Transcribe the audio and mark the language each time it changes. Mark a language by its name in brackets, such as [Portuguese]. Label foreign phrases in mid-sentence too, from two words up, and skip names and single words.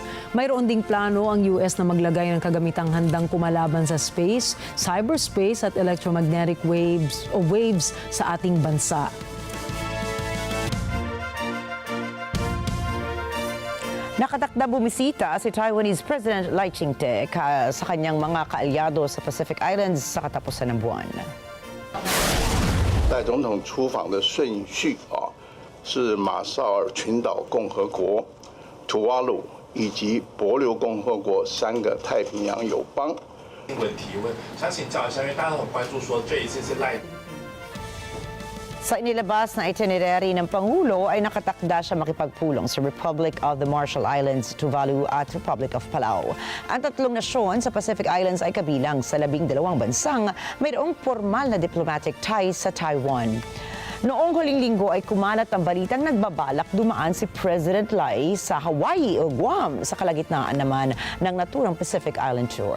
[Filipino] Mayroon ding plano ang US na maglagay ng kagamitang handang kumalaban sa [English] space, cyberspace [Filipino] at [English] electromagnetic waves [Filipino] sa ating bansa. Nakatakda bumisita si [English] Taiwanese President [Filipino] Lai Ching-te sa kanyang mga kaalyado sa Pacific Islands sa katapusan ng buwan. [Chinese] 赖总统出访的顺序是马绍尔群岛共和国、土瓦鲁以及帛琉共和国3个太平洋友邦。提问，想请教一下，因为大家都很关注说这一次是赖。 [Filipino] Sa inilabas na itinerary ng Pangulo ay nakatakda siya makipagpulong sa Republic of the Marshall Islands, Tuvalu at Republic of Palau. Ang tatlong nasyon sa Pacific Islands ay kabilang sa 12 bansang mayroong formal na [English] diplomatic ties [Filipino] sa Taiwan. Noong huling linggo ay kumalat ang balitang nagbabalak dumaan si President Lai sa Hawaii o Guam sa kalagitnaan naman ng naturang Pacific Island Tour.